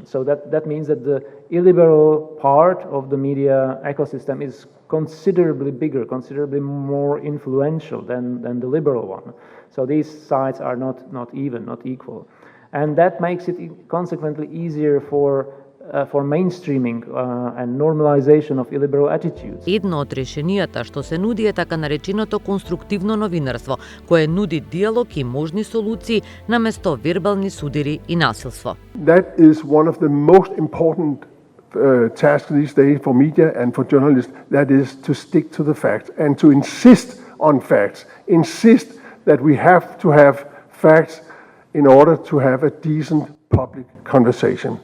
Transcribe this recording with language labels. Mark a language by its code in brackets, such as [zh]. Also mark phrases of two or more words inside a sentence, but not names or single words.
[en] So that means that the illiberal part of the media ecosystem is considerably bigger, considerably more influential than the liberal one. So these sides are not even, not equal. And that makes it consequently easier for mainstreaming and normalization of illiberal attitudes. [mk] Едно од решенијата што се нуди е така нареченото конструктивно новинарство, кое нуди диалог и можни солуции наместо вербални судири и насилство. [en] That is one of the most important tasks these days for media and for journalists. That is to stick to the facts and to insist on facts. Insist that we have to have facts in order to have a decent public conversation.